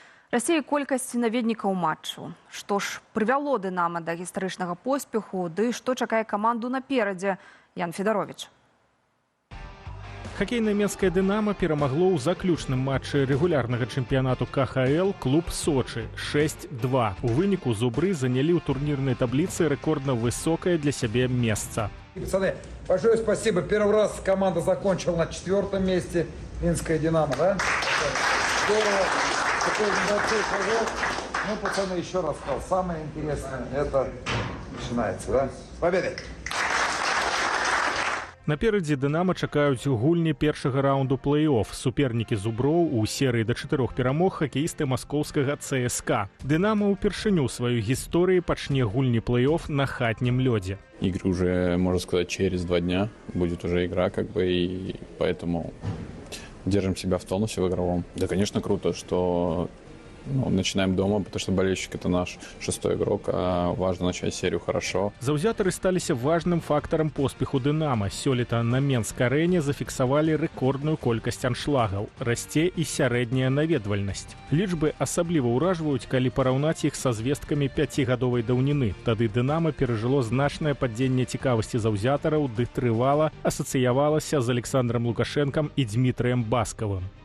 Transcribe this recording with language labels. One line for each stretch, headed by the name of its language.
Belarusian: Расце колькасць наведнікаў матчу. Што ж прывяло «Дынама» да гістарычнага поспеху, ды што чакае каманду наперадзе? Ян Федарович. Хакейная менская «Дынама» перамагло ў заключным матчы рэгулярнага чэмпіянату КХЛ клуб «Сочи» 6-2. У выніку зубры занялі ў турнірнай табліцы рэкордна высокае для сябе месца.
Russian: Пацаны, большое спасибо. Первый раз команда закончила на 4-м месте. Минская «Динамо», да? Здорово. Такой небольшой шажок. Ну, пацаны, еще раз сказал, самое интересное, это начинается, да? С победой!
Belarusian: Наперадзе «Дынама» чакаюць гульні першага раунду плэй-офф. Супернікі зуброў у серыі да 4 перамог хакеісты маскоўскага ЦСКА. «Дынама» ўпершыню ў сваёй гісторыі пачне гульні плэй-офф на хатнім лёдзе.
Russian: Игры уже, можно сказать, через 2 дня будет уже игра, и поэтому держим себя в тонусе в игровом. Да, конечно, круто, что начинаем дома, потому что болельщик — это наш 6-й игрок, а важно начать серию хорошо.
Belarusian: Заўзятары сталіся важным фактарам поспеху «Дынама». Сёлета на Менск-арэне зафіксавалі рэкордную колькасць аншлагаў. Расце і сярэдняя наведвальнасць. Лічбы асабліва ўражваюць, калі параўнаць іх са звесткамі 5гадовай даўніны. Тады «Дынама» перажыло значнае падзенне цікавасці заўзятараў, ды трывала асацыявалася з Александром Лукашэнкам і Дмітрыем Баскавым.